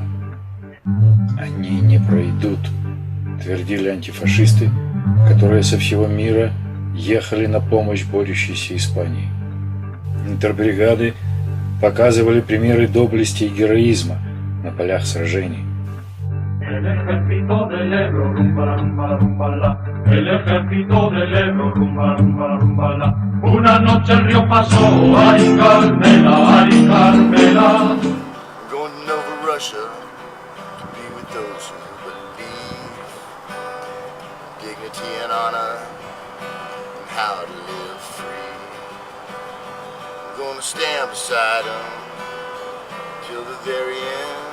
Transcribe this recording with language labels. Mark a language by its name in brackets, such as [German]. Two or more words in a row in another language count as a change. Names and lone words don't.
[Russian] Они не пройдут, твердили антифашисты, которые со всего мира ехали на помощь борющейся Испании. Интербригады показывали примеры доблести и героизма на полях сражений. [Spanish] El ejército del Ebro, rumba, rumba, rumba, la. El ejército del Ebro, rumba, rumba, rumba, la. Una noche el río pasó, ay Carmela, ay Carmela. [English] I'm going to Nova Russia to be with those who believe dignity and honor and how to live free. I'm going to stand beside them till the very end.